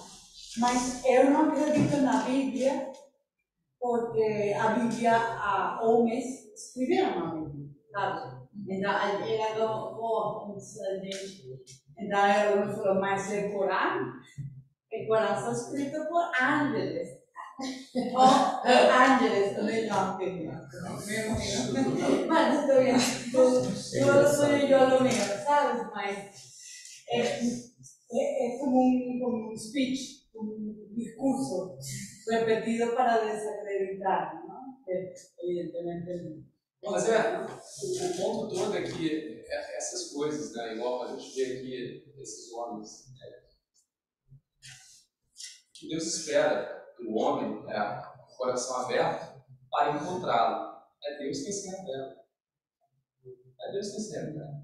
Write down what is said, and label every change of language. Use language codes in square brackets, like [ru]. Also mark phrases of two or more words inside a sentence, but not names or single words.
[pt] Mas eu não acredito na Bíblia, porque a Bíblia, homens escreveram a Bíblia, sabe? Então, ela então ela me falou, mas é Corão? O Corão foi escrito por ángeles. Ángeles, também não tenho. Mas estou vendo, [es] yo lo mío, ¿sabes? Mas es como un speech, un discurso repetido para desacreditar, ¿no? Evidentemente. [pt] Mas o ponto todo é que essas coisas, né, igual a gente vê aqui, esses homens, que Deus espera do homem, o coração aberto, para encontrá-lo. É Deus quem se revela. É Deus quem se revela.